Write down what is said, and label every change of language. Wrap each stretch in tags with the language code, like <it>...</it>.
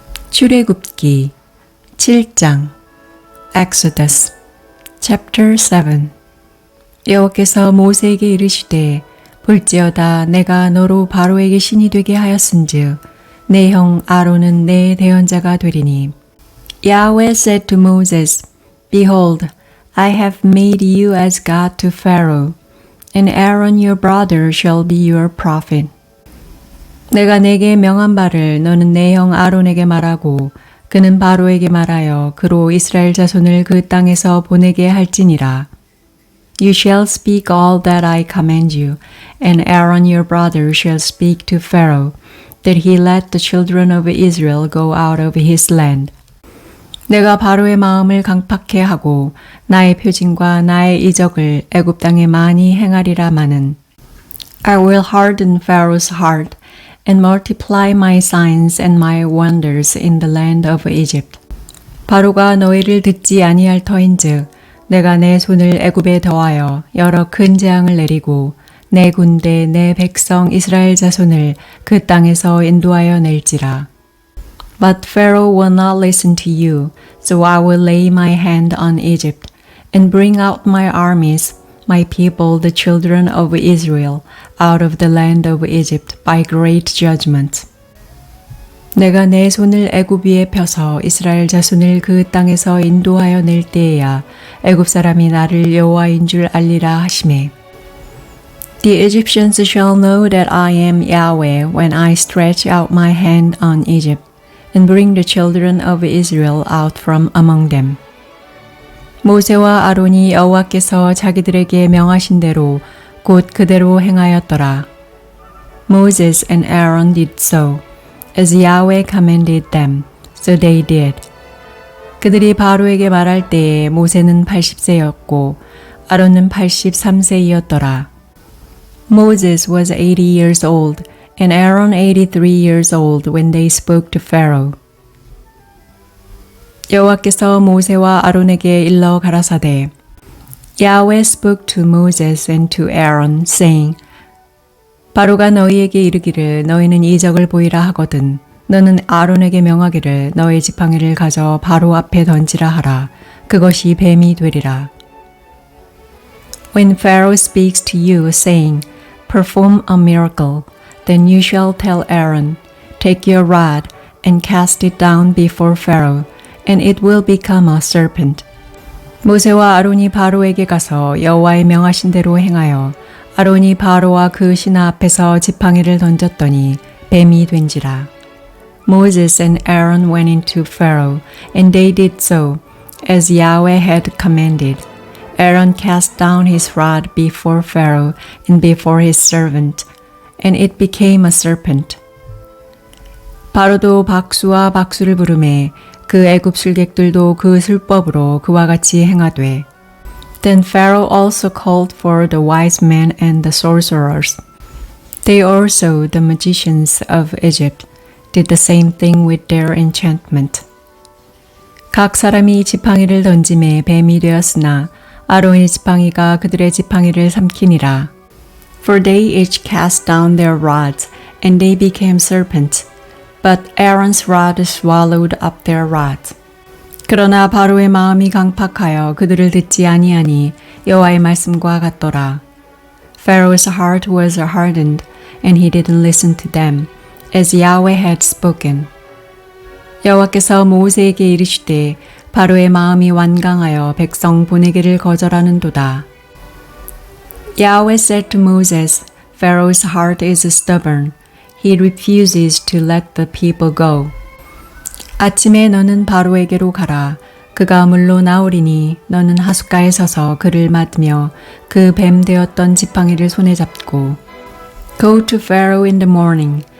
<ko>출애굽기 7장</ko> <en>Exodus chapter 7</en> <ko>여호와께서 모세에게 이르시되 볼지어다 내가 너로 바로에게 신이 되게 하였은즉 내 형 아론은 내 대언자가 되리니</ko> <en>Yahweh said to Moses, Behold, I have made you as God to Pharaoh, and Aaron your brother shall be your prophet.</en> <ko>내가 내게 명한 바를 너는 내 형 아론에게 말하고 그는 바로에게 말하여 그로 이스라엘 자손을 그 땅에서 보내게 할지니라.</ko> <en>You shall speak all that I command you, and Aaron your brother shall speak to Pharaoh, that he let the children of Israel go out of his land.</en> <ko>내가 바로의 마음을 강팍해 하고 나의 표징과 나의 이적을 애굽 땅에 많이 행하리라마는</ko> <en>I will harden Pharaoh's heart and multiply my signs and my wonders in the land of Egypt.</en> <ko>바로가 너희를 듣지 아니할 터인즉 내가 내 손을 애굽에 더하여 여러 큰 재앙을 내리고 내 군대 내 백성 이스라엘 자손을 그 땅에서 인도하여 낼지라.</ko> <en>But Pharaoh will not listen to you, so I will lay my hand on Egypt and bring out my armies, my people, the children of Israel, out of the land of Egypt by great judgment.</en> <ko>내가 내 손을 애굽 위에 펴서 이스라엘 자손을 그 땅에서 인도하여 낼 때에야 애굽 사람이 나를 여호와인 줄 알리라 하시매.</ko> <en>The Egyptians shall know that I am Yahweh when I stretch out my hand on Egypt and bring the children of Israel out from among them.</en> <ko>모세와 아론이 여호와께서 자기들에게 명하신 대로 곧 그대로 행하였더라.</ko> <en>Moses and Aaron did so, as Yahweh commanded them, so they did.</en> <ko>그들이 바로에게 말할 때에 모세는 80세였고 아론은 83세이었더라.</ko> <en>Moses was 80 years old, and Aaron 83 years old when they spoke to Pharaoh.</en> <ko>여호와께서 모세와 아론에게 일러 가라사대</ko> <en>Yahweh spoke to Moses and to Aaron, saying,</en> <ko>바로가 너희에게 이르기를 너희는 이적을 보이라 하거든 너는 아론에게 명하기를 너의 지팡이를 가져 바로 앞에 던지라 하라. 그것이 뱀이 되리라.</ko> <en>When Pharaoh speaks to you, saying, Perform a miracle, then you shall tell Aaron, Take your rod and cast it down before Pharaoh, and it will become a serpent.</en> <ko>모세와 아론이 바로에게 가서 여호와의 명하신 대로 행하여 아론이 바로와 그 신하 앞에서 지팡이를 던졌더니 뱀이 된지라.</ko> <en>Moses and Aaron went into Pharaoh, and they did so, as Yahweh had commanded. Aaron cast down his rod before Pharaoh and before his servant, and it became a serpent.</en> <ko>바로도 박수와 박수를 부르매 그 애굽 술객들도 그 술법으로 그와 같이 행하되</ko> <en>Then Pharaoh also called for the wise men and the sorcerers. They also, the magicians of Egypt, did the same thing with their enchantment.</en> <ko>각 사람이 지팡이를 던짐에 뱀이 되었으나 아론의 지팡이가 그들의 지팡이를 삼키니라.</ko> <en>For they each cast down their rods, and they became serpents. But Aaron's rod swallowed up their rods.</en> <ko>그러나 바로의 마음이 강팍하여 그들을 듣지 아니하니 여호와의 말씀과 같더라.</ko> <en>Pharaoh's heart was hardened, and he didn't listen to them, as Yahweh had spoken.</en> <ko>여호와께서 모세에게 이르시되 바로의 마음이 완강하여 백성 보내기를 거절하는도다.</ko> <en>Yahweh said to Moses, Pharaoh's heart is stubborn. He refuses to let the people go.</en> <ko>아침에 너는 바로에게로 가라. 그가 물로 나오리니 너는 하숫가에 서서 그를 맞으며 그 뱀 되었던 지팡이를 손에 잡고</ko> <en>Go to Pharaoh in the morning.</en>